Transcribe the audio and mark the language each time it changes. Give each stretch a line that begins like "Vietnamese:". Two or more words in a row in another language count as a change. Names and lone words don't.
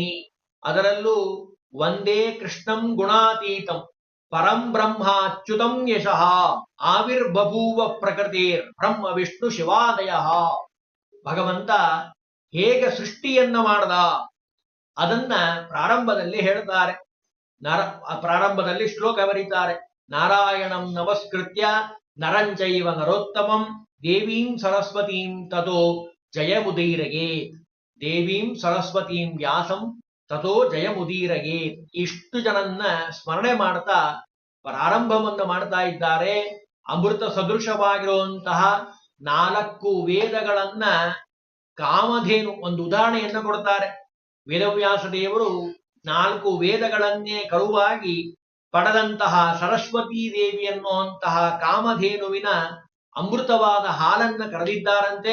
Kannada: ಅದರಲ್ಲೂ ಒಂದೇ
Sanskrit: ಕೃಷ್ಣಂ ಗುಣಾತೀತಂ ಪರಂ ಬ್ರಹ್ಮ ಅಚ್ಯುತಂ ಯಶಃ ಆವಿರ್ಬಭೂವ ಪ್ರಕೃತಿರ್ ಬ್ರಹ್ಮ ವಿಷ್ಣು ಶಿವಾದಯ.
Kannada: ಭಗವಂತ ಹೇಗೆ ಸೃಷ್ಟಿಯನ್ನ ಮಾಡ್ದ ಅದನ್ನ ಪ್ರಾರಂಭದಲ್ಲಿ ಹೇಳ್ತಾರೆ. ಪ್ರಾರಂಭದಲ್ಲಿ ಶ್ಲೋಕ ಬರೀತಾರೆ.
Sanskrit: ನಾರಾಯಣಂ ನಮಸ್ಕೃತ್ಯ ನರಂಚೈವ ನರೋತ್ತಮಂ ದೇವೀಂ ಸರಸ್ವತೀಂ ತಥೋ ಜಯಮುದೀರಗೆ. ದೇವೀಂ ಸರಸ್ವತೀಂ ವ್ಯಾಸಂ ತಥೋ ಜಯಮುದೀರಗೆ.
Kannada: ಇಷ್ಟು ಜನನ್ನ ಸ್ಮರಣೆ ಮಾಡ್ತಾ ಪ್ರಾರಂಭವನ್ನು ಮಾಡ್ತಾ ಇದ್ದಾರೆ. ಅಮೃತ ಸದೃಶವಾಗಿರುವಂತಹ 4 ವೇದಗಳನ್ನ ಕಾಮಧೇನು ಒಂದು ಉದಾಹರಣೆಯನ್ನು ಕೊಡ್ತಾರೆ. ವೇದವ್ಯಾಸ ದೇವರು 4 ವೇದಗಳನ್ನೇ ಕರುವಾಗಿ ಪಡೆದಂತಹ ಸರಸ್ವತೀ ದೇವಿ ಅನ್ನುವಂತಹ ಕಾಮಧೇನುವಿನ ಅಮೃತವಾದ ಹಾಲನ್ನ ಕರೆದಿದ್ದಾರಂತೆ.